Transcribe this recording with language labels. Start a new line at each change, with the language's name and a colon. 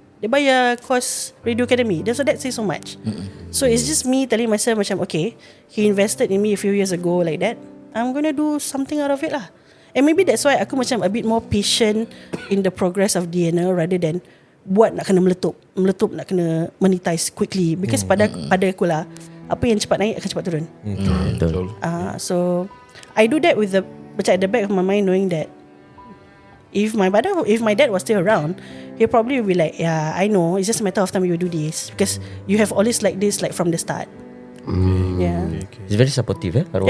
Malay: Dia bayar
English: course Radio Academy. So that says so much. So it's just me telling myself macam, okay, he invested in me a few years ago like that, I'm gonna do something out of it lah. And maybe that's why
Malay: aku macam
English: a bit more patient in the progress of DNA rather than
Malay: buat nak kena meletup nak kena
English: monetize quickly.
Malay: Because pada aku lah, apa yang cepat naik akan cepat turun. Betul.
English: So I do that with macam at the back of my mind, knowing that if my dad was still around, he probably will be like, yeah, I know, it's just a matter of time you do this because you have always like this like from the start. Yeah. It's very supportive arwah.